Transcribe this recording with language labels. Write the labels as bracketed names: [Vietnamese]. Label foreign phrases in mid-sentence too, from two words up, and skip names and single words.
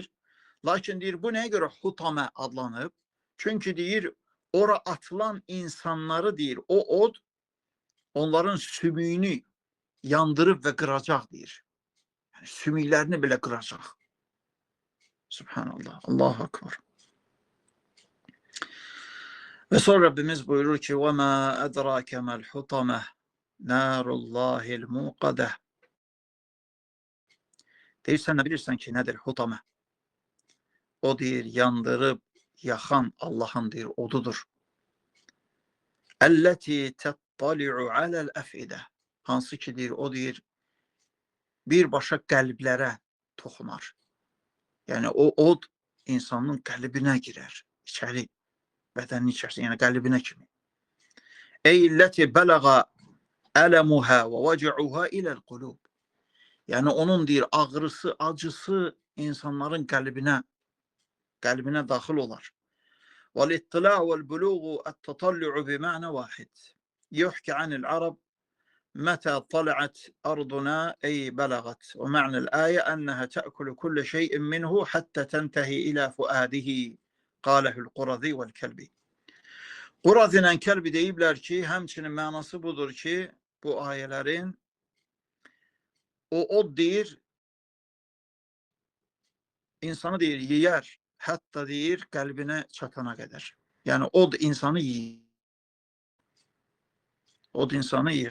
[Azerbaijani] Lakin deyir, bu nəyə görə hutamə adlanıb? Çünki deyir, ora atılan insanları deyir, o od onların sümüyünü yandırıb və qıracaq deyir. Yəni, sümüklərini belə qıracaq. [Arabic] سبحان الله الله أكبر. [Azerbaijani] Və sonra Rabbimiz buyurur ki, [Arabic] وَمَا أَدْرَاكَ مَا الْحُطَمَةِ نَارُ اللّٰهِ الْمُوقَدَةِ. [Azerbaijani] Deyir, sən nə bilirsən ki, nədir hutamə? O deyir, yandırıb, yaxan Allahın deyir, odudur. [Arabic] التي تطلع على الأفئدة. [Azerbaijani] Hansı ki deyir, o deyir, birbaşa qəlblərə toxunar. Yəni o od insanın qəlbinə girər, içəri, bədənin içərisində, yəni qəlbinə kimi. [Arabic] التي بلغ ألمها ووجعها إلى القلوب. [Azerbaijani] Yəni onun deyir, ağrısı, acısı insanların qəlbinə daxil olar. [Arabic] وَالْاِطِّلَاءُ وَالْبُلُوغُ التَّطَلُّعُ بِمَعْنَ وَاحِدٍ يُحْكِ عَنِ الْعَرَبِ متى طلعت أرضنا أي بلغت ومعنى الآية أنها تأكل كل شيء منه حتى تنتهي إلى فؤاده قاله القرظي والكلبي. [Azerbaijani] Quraz ilə Kəlbi deyiblər ki, həmçinin mənası budur ki, bu ayələrin o od deyir, insanı deyir, yiyər, hətta deyir, qəlbinə çatana qədər. Yəni od insanı yiyir. Od insanı yiyir.